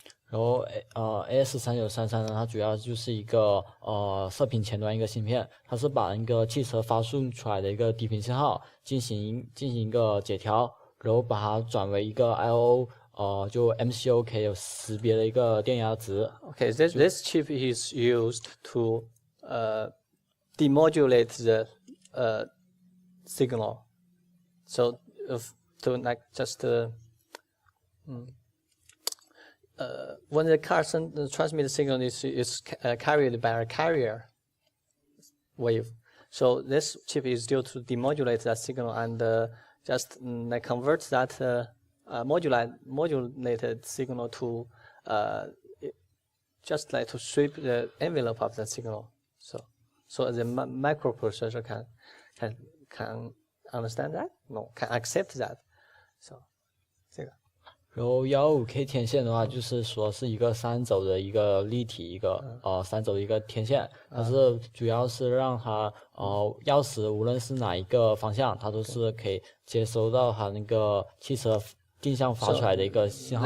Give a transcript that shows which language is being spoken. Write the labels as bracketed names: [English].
[Chinese] 然后AS3933呢，它主要就是一个射频前端一个芯片，它是把一个汽车发送出来的一个低频信号进行一个解调，然后把它转为一个 I/O 就 MCU 可以有识别的一个电压值。 [English] Okay, this chip is used to demodulate the signal. So to like just when the car transmit signal is carried by a carrier wave. So this chip is due to demodulate that signal and just convert that modulated signal to just like to sweep the envelope of the signal. So the microprocessor can understand that? No, can accept that. So 这个。 [Chinese] 然后125K 天线的话，就是说是一个3轴的一个立体一个3轴的一个天线，它是主要是让它钥匙无论是哪一个方向，它都是可以接收到它那个汽车定向发出来的一个信号。